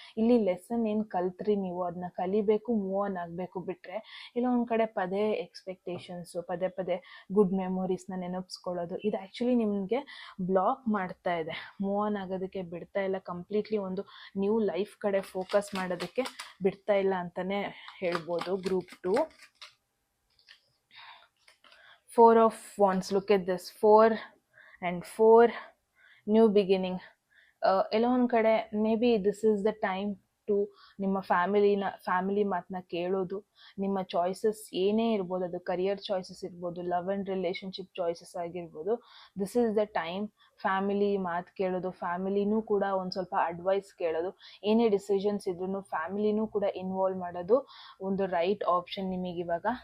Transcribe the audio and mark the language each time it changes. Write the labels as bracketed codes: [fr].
[kn] ಇಲ್ಲಿ ಲೆಸನ್ ಏನು ಕಲ್ತ್ರಿ ನೀವು ಅದನ್ನ ಕಲಿಬೇಕು, ಮೂವ್ ಆನ್ ಆಗಬೇಕು. ಬಿಟ್ಟರೆ ಇಲ್ಲ ಒಂದು ಕಡೆ ಪದೇ ಎಕ್ಸ್ಪೆಕ್ಟೇಷನ್ಸು, ಪದೇ ಪದೇ ಗುಡ್ ಮೆಮೊರೀಸ್ನ ನೆನಪಿಸ್ಕೊಳ್ಳೋದು, ಇದು ಆ್ಯಕ್ಚುಲಿ ನಿಮಗೆ ಬ್ಲಾಕ್ ಮಾಡ್ತಾ ಇದೆ, ಮೂವ್ ಆನ್ ಆಗೋದಕ್ಕೆ ಬಿಡ್ತಾ ಇಲ್ಲ, ಕಂಪ್ಲೀಟ್ಲಿ ಒಂದು ನ್ಯೂ ಲೈಫ್ ಕಡೆ ಫೋಕಸ್ ಮಾಡೋದಕ್ಕೆ ಬಿಡ್ತಾ ಇಲ್ಲ ಅಂತಲೇ ಹೇಳ್ಬೋದು. [en] Group 2 4 of Wands, look at this, 4 and 4, new beginning. [kn] ಎಲ್ಲೋ ಒಂದು ಕಡೆ [en] maybe this is the time to [kn] ನಿಮ್ಮ ಫ್ಯಾಮಿಲಿ ಮಾತನ್ನ ಕೇಳೋದು. ನಿಮ್ಮ ಚಾಯ್ಸಸ್ ಏನೇ ಇರ್ಬೋದು, ಅದು ಕರಿಯರ್ ಚಾಯ್ಸಸ್ ಇರ್ಬೋದು, ಲವ್ ಆ್ಯಂಡ್ ರಿಲೇಷನ್ಶಿಪ್ ಚಾಯ್ಸಸ್ ಆಗಿರ್ಬೋದು, [en] this is the time [kn] family ಮಾತು ಕೇಳೋದು, ಫ್ಯಾಮಿಲಿನೂ ಕೂಡ ಒಂದು ಸ್ವಲ್ಪ ಅಡ್ವೈಸ್ ಕೇಳೋದು, ಏನೇ ಡಿಸಿಷನ್ಸ್ ಇದ್ರೂ ಫ್ಯಾಮಿಲಿನೂ ಕೂಡ ಇನ್ವಾಲ್ವ್ ಮಾಡೋದು ಒಂದು ರೈಟ್ ಆಪ್ಷನ್ ನಿಮಗೆ ಇವಾಗ.